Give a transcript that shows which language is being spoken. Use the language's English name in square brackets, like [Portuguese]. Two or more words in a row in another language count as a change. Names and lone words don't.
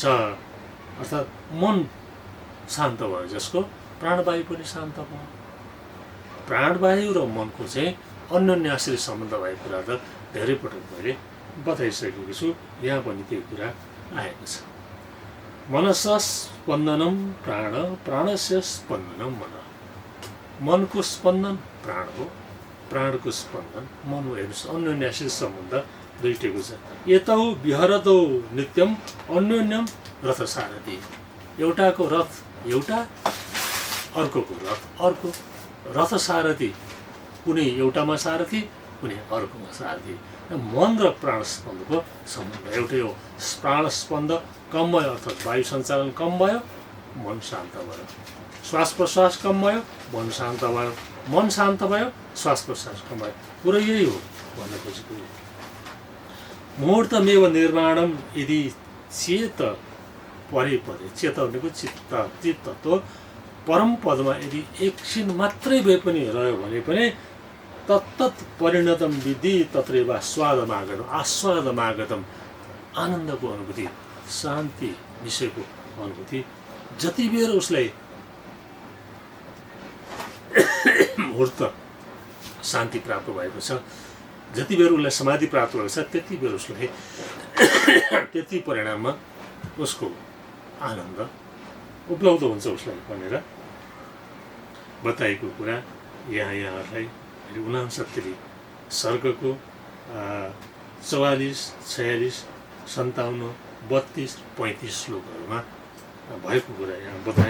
[Nepali] अर्थात् मन शान्त भयो जसको प्राणवायु पनि शान्त भयो। प्राणवायु र मनको चाहिँ अन्योन्याश्रय सम्बन्ध भएको कुरा त धेरै पटक मैले बताइसकेको छु, यहाँ पनि त्यो कुरा आएको छ। [Sanskrit] मनस्य स्पन्दनम प्राण, प्राणस्य स्पन्दनम मन। [Nepali] मनको स्पन्दन प्राण हो, प्राणको स्पन्दन मन हो। हेर्नुहोस्, अन्योन्याश्रय सम्बन्ध दुईटैको छ। [Sanskrit] यतौ विहरतौ नित्यम अन्योन्यम रथ सारथी। [Nepali] एउटाको रथ एउटा, अर्कोको रथ अर्को। रथ सारथी कुनै एउटामा सारथी, कुनै अर्कोमा सारथी। मन र प्राण स्पन्दको सम्बन्ध एउटै हो। प्राण स्पन्द कम भयो अर्थात् वायु सञ्चालन कम भयो, मन शान्त भयो। श्वास प्रश्वास कम भयो, मन शान्त भयो। मन शान्त भयो, श्वास प्रश्वास कम भयो। कुरो यही हो भन्न खोजेको। [Sanskrit] मुहूर्तमेव निर्माणम यदि चेत परे चेत [Nepali] भनेको चित्त तत्त्व परम पदमा यदि एकछिन मात्रै भए पनि रह्यो भने पनि [Sanskrit] तत्तत् परिणतम विधि तत्रैव स्वादमागतम, आस्वादमागतम। [Nepali] आनन्दको अनुभूति, शान्ति विषयको अनुभूति जति बेर उसलाई मुहूर्त शान्ति प्राप्त भएको छ, जति बेर उसलाई समाधि प्राप्त भएको छ त्यति बेर उसलाई त्यति परिणाममा उसको आनन्द उपलब्ध हुन्छ उसलाई भनेर बताएको कुरा यहाँहरूलाई 69 सर्गको 44, 46, 57, 32, 35 श्लोकहरूमा भएको कुरा यहाँ बताएँ।